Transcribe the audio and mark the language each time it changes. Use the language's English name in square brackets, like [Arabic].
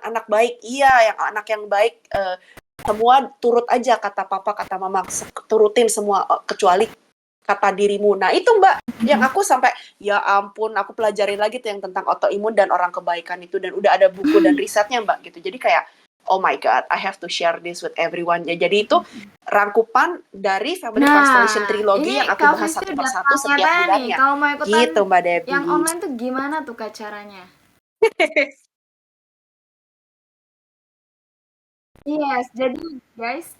[Indonesian] Anak baik, iya, anak yang baik, semua turut aja kata papa, kata mama, turutin semua kecuali kata dirimu. Nah itu Mbak, yang aku sampai, ya ampun, aku pelajarin lagi tuh yang tentang autoimun dan orang kebaikan itu, dan udah ada buku dan risetnya Mbak gitu. Jadi kayak, [English] oh my god, I have to share this with everyone. [Indonesian] Ya, jadi itu rangkupan dari Family Constellation Trilogy yang aku bahas satu persatu setiap bulannya. Kalau mau ikutan gitu Mbak Debbie. Yang online tuh gimana tuh Kak caranya? Yes, jadi guys